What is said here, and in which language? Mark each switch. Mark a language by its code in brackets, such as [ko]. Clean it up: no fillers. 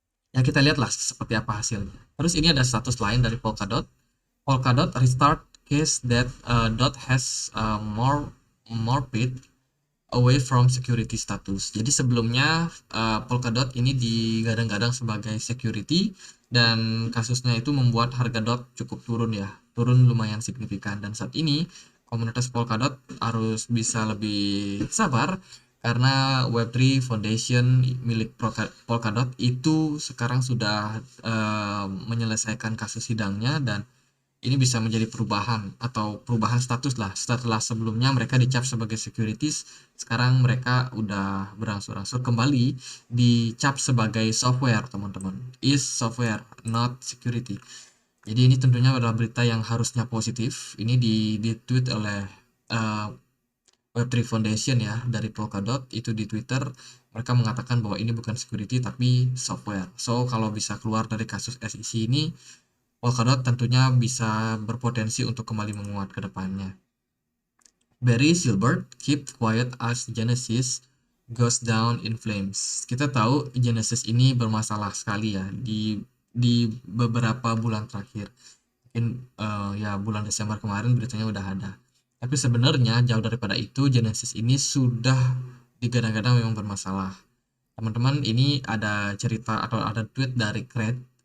[id] Ya kita lihatlah seperti apa hasilnya. Terus ini ada status lain dari Polkadot. [en] Polkadot restart case that dot has more paid away from security status. [id] Jadi sebelumnya Polkadot ini digadang-gadang sebagai security dan kasusnya itu membuat harga DOT cukup turun lumayan signifikan, dan saat ini komunitas Polkadot harus bisa lebih sabar karena Web3 Foundation milik Polkadot itu sekarang sudah menyelesaikan kasus sidangnya, dan ini bisa menjadi perubahan status lah. Setelah sebelumnya mereka dicap sebagai securities, sekarang mereka udah berangsur-angsur kembali dicap sebagai software, teman-teman. [en] Is software, not security. [id] Jadi ini tentunya adalah berita yang harusnya positif. Ini di-tweet oleh Web3 Foundation ya, dari Polkadot itu di Twitter. Mereka mengatakan bahwa ini bukan security tapi software. So kalau bisa keluar dari kasus SEC ini, Polkadot tentunya bisa berpotensi untuk kembali menguat ke depannya. [en] Barry Silbert keep quiet as Genesis goes down in flames. [id] Kita tahu Genesis ini bermasalah sekali ya di beberapa bulan terakhir. Mungkin ya bulan Desember kemarin beritanya udah ada. Tapi sebenarnya jauh daripada itu, Genesis ini sudah digadang-gadang memang bermasalah. Teman-teman, ini ada cerita atau ada tweet dari Craig.